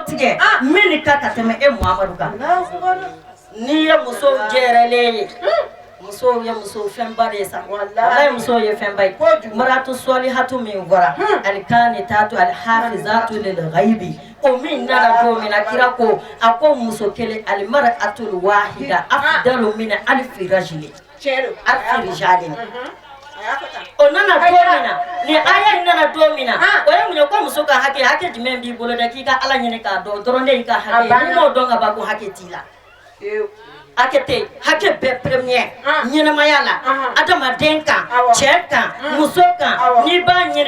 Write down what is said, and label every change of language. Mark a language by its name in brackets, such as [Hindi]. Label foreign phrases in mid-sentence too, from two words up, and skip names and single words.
[Bambara] tigɛ min ka tɛmɛ e muhamadu kan n'i ye musow jɛrɛlen ye musow ye muso fɛnba de ye sa walahi musow ye fɛnba ye [Arabic] المرأة الصالحة [Bambara] min fɔra [Arabic] القانتات الحافظات للغيب [Bambara] o min nana don min na kira ko a ko muso kelen [Arabic] المرأة الواحدة أفضل من ألف رجل [Bambara] o nana don min na ni aya nana don min na o ye mun ye ko muso ka hakɛ jumɛn b'i bolo dɛ k'i ka ala ɲini k'a dɔn dɔrɔn de y'i ka hakɛ n'i m'o dɔn ka ban ko hakɛ t'i la hakɛ bɛɛ premier ɲɛnamaya la adamaden kan cɛ kan muso kan n'i b'a ɲini